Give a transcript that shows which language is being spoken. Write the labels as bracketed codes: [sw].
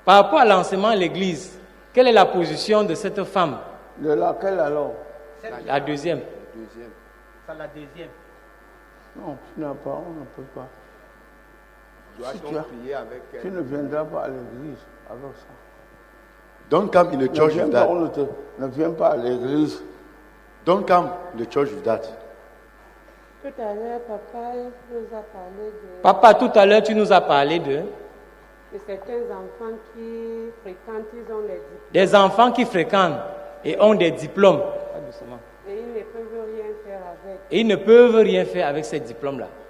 [fr] Par rapport à l'enseignement de l'Église, quelle est la position de cette femme? De laquelle alors? La deuxième. Deuxième. C'est la deuxième. Non, tu n'as pas, on ne peut pas. Doit-on prier avec Tu elle? ne viendras pas à l'église avec ça. [en] Don't come in the church with that. [fr] Ne viens pas à l'église. [en] Don't come in the church with that. [fr] Tout à l'heure, papa nous a parlé Papa, tout à l'heure, tu nous as parlé de certains enfants qui fréquentent, ils ont les diplômes. des enfants qui fréquentent et ont des diplômes. Et ils ne peuvent rien faire avec. Et ils ne peuvent rien faire avec ces diplômes-là.